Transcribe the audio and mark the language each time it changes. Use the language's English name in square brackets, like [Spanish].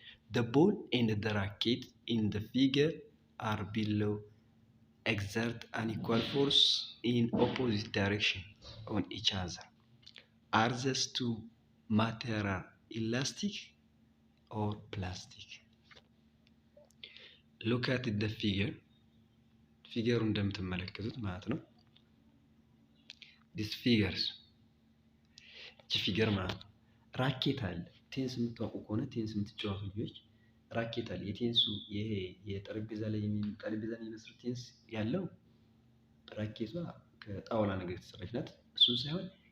[English] the ball and the racket in the figure are below exert an equal force in opposite direction on each other. Are these two material elastic or plastic? Look at the figure. [Amharic] ፊገሩ እንደምትመለከቱት ማለት ነው። [English] this figures [Amharic] እቺ ፊገር ማለት ነው። ራኬት አለ። ቴንስ የምታውቁ ከሆነ ቴንስ የምትጫወቱ ልጆች ራኬት አለ። የቴንሱ ይሄ የጠረጴዛ ላይ ጠረጴዛን የሚመስል ቴንስ ያለው ራኬቷ ከጣውላ ነገር የተሰራች ናት። እሱን ሳይሆን